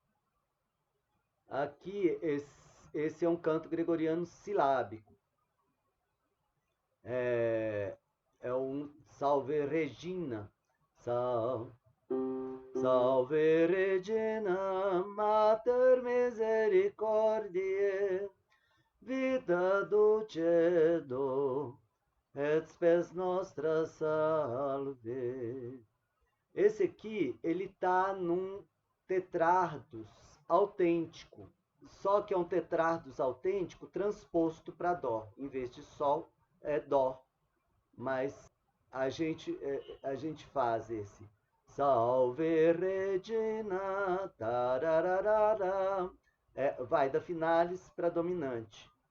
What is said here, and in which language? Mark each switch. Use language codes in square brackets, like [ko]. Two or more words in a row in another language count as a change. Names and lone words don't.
[pt] Aqui, esse é um canto gregoriano silábico. É um Salve Regina. [la] Salve Regina, Mater Misericordiae, vita dulcedo, et spes nostra salve. [pt] Esse aqui, ele está num tetrardos autêntico, só que é um tetrardos autêntico transposto para dó. Em vez de sol, é dó. Mas a gente faz esse Salve Regina, tarararara, vai da finalis para dominante.